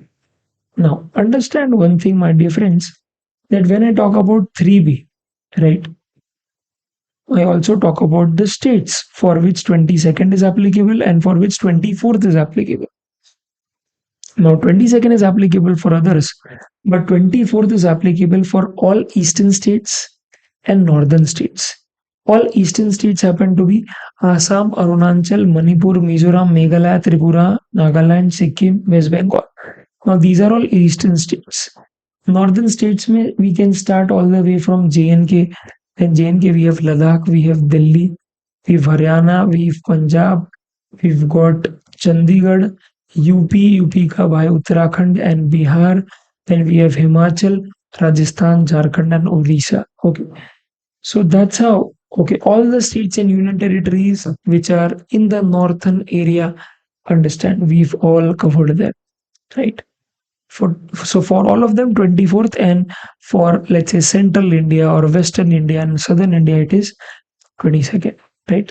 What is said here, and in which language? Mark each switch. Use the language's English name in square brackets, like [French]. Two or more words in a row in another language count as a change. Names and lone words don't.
[English] Now understand one thing, my dear friends, that when I talk about 3B, right, I also talk about the states for which 22nd is applicable and for which 24th is applicable. Now 22nd is applicable for others, but 24th is applicable for all eastern states and northern states. All eastern states happen to be Assam, Arunachal, Manipur, Mizoram, Meghalaya, Tripura, Nagaland, Sikkim, West Bengal. Now these are all eastern states. Northern states we can start all the way from J&K. Then J&K we have Ladakh, we have Delhi, we have Haryana, we have Punjab, we've got Chandigarh, UP [Hindi] ka bhai [English] Uttarakhand and Bihar. Then we have Himachal, Rajasthan, Jharkhand and Odisha. Okay. So that's how, okay, all the states and union territories which are in the northern area, understand, we've all covered them, right? For all of them 24th, and for let's say central India or western India and southern India it is 22nd, right?